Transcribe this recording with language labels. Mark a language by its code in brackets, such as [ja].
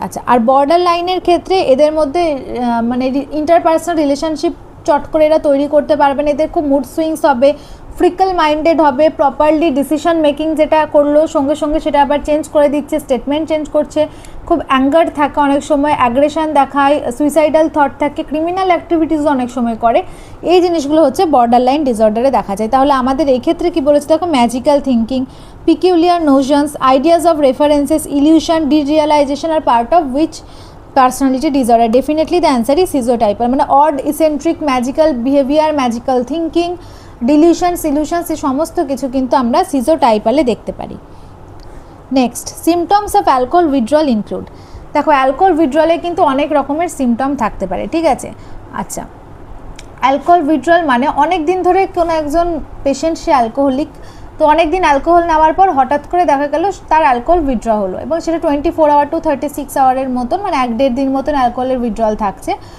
[bn] আচ্ছা, আর বর্ডার লাইনের ক্ষেত্রে এদের মধ্যে মানে ইন্টারপার্সোনাল রিলেশনশিপ চট করে এরা তৈরি করতে পারবে না, এদের খুব মুড সুইংস হবে, ফ্রিকল মাইন্ডেড হবে, প্রপারলি ডিসিশন মেকিং যেটা করলো সঙ্গে সঙ্গে সেটা আবার চেঞ্জ করে দিচ্ছে, স্টেটমেন্ট চেঞ্জ করছে, খুব অ্যাঙ্গার থাকে, অনেক সময় অ্যাগ্রেশন দেখায়, সুইসাইডাল থট থাকে, ক্রিমিনাল অ্যাক্টিভিটিস অনেক সময় করে। এই জিনিসগুলো হচ্ছে বর্ডার লাইন ডিসঅর্ডারে দেখা যায়। তাহলে আমাদের এই ক্ষেত্রে কী বলেছে দেখো, [en] Magical thinking, peculiar notions, ideas of references, illusion, derealization are part of which personality disorder? Definitely the answer is schizotypal, মানে odd, eccentric, magical behavior, magical thinking, delusions, illusions, [bn] এই সমস্ত কিছু কিন্তু আমরা schizotypal-এ দেখতে পারি। [en] Next, symptoms of alcohol withdrawal include. [bn] দেখো alcohol উইথড্রলে কিন্তু অনেক রকমের সিমটম থাকতে পারে, ঠিক আছে। আচ্ছা, অ্যালকোহল উইথড্রল মানে অনেক দিন ধরে কোনো একজন পেশেন্ট সে অ্যালকোহলিক, তো অনেক দিন অ্যালকোহল নেওয়ার পর হঠাৎ করে দেখা গেল তার অ্যালকোহল উইথড্র হলো, এবং সেটা 24 আওয়ার টু 36 আওয়ারের মতন, মানে 1-1.5 দিন মতন অ্যালকোহলের উইথড্রল থাকছে।